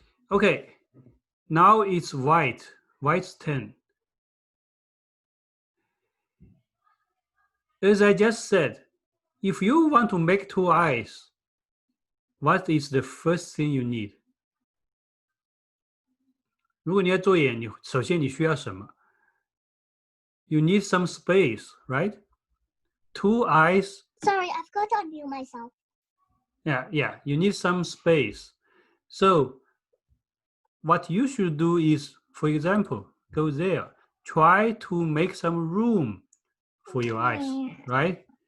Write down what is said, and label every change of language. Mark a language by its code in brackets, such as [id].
[en] Okay, now it's white's turn. As I just said, if you want to make two eyes, what is the first thing you need? [zh] 如果你要做眼，首先你需要什么？ [en] You need some space, right? Two eyes. Sorry, I forgot to unmute myself. Yeah, you need some space. So what you should do is, for example, go there. Try to make some room for your eyes, right?